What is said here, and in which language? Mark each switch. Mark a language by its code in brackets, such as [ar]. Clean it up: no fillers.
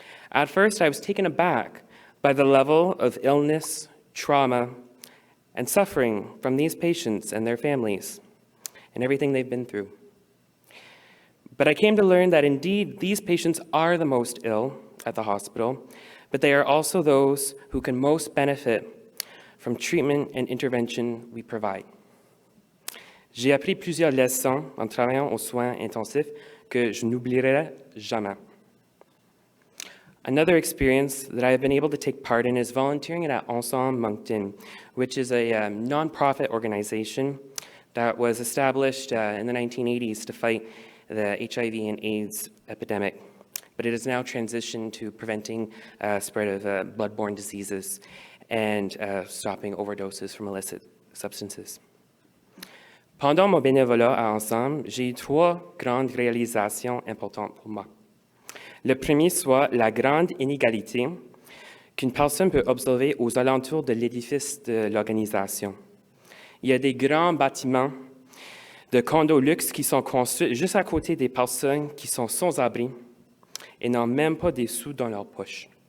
[en] At first, I was taken aback by the level of illness, trauma, and suffering from these patients and their families, and everything they've been through. But I came to learn that indeed these patients are the most ill at the hospital, but they are also those who can most benefit from treatment and intervention we provide. [fr] J'ai appris plusieurs leçons en travaillant aux soins intensifs que je n'oublierai jamais. [en] Another experience that I have been able to take part in is volunteering at Ensemble Moncton, which is a nonprofit organization that was established in the 1980s to fight the HIV and AIDS epidemic, but it has now transitioned to preventing spread of bloodborne diseases and stopping overdoses from illicit substances. [fr] Pendant mon bénévolat à Ensemble, j'ai eu 3 grandes réalisations importantes pour moi. Le premier soit la grande inégalité qu'une personne peut observer aux alentours de l'édifice de l'organisation. Il y a des grands bâtiments de condos luxe qui sont construits juste à côté des personnes qui sont sans abri et n'ont même pas des sous dans leur poche.